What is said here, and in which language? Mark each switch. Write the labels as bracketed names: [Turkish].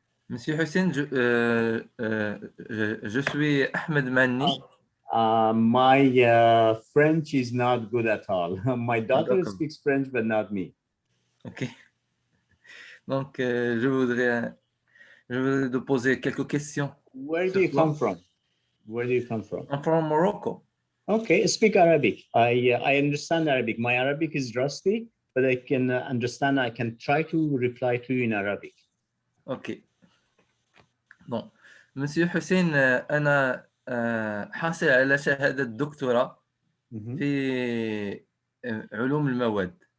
[French] Monsieur Hussein, je suis Ahmed Manni. [English] My French is not good at all. My daughter speaks French, but not me. Ok. [French] Donc, je voudrais te poser quelques questions. [English] Where do you come from? Where do you come from? I'm from Morocco. Okay, speak Arabic. I understand Arabic. My Arabic is rusty, but I can understand. I can try to reply to you in Arabic. Okay. [Arabic] Bon, Monsieur Hussein, أنا حاصل على شهادة دكتوراه في علوم المواد.